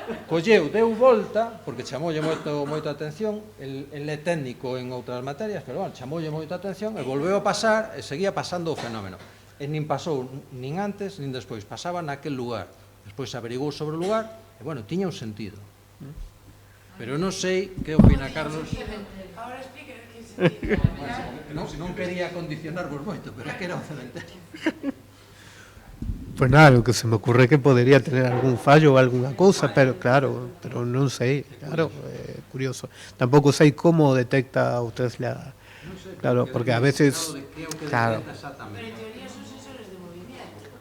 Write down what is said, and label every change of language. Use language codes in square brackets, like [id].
[gl] Colleu, deu volta, porque chamoulle moita atención, el é técnico en outras materias, pero bueno, chamoulle moita atención, e volveu a pasar, e seguía pasando o fenómeno. E nin pasou, nin antes, nin despois, pasaba naquel lugar. Despois averigou sobre o lugar, e bueno, tiña un sentido. Pero non sei que opina Carlos. [es] Ahora explique que sentido. [gl] Non quería condicionarvos moito, pero é que era un cementerio. [es] Pues nada, lo que se me ocurre es que podría tener algún fallo o alguna cosa, pero claro, pero no sé, claro, curioso. Tampoco sé cómo detecta usted la... Claro, porque a veces... Claro. Pero en teoría son sensores de movimiento.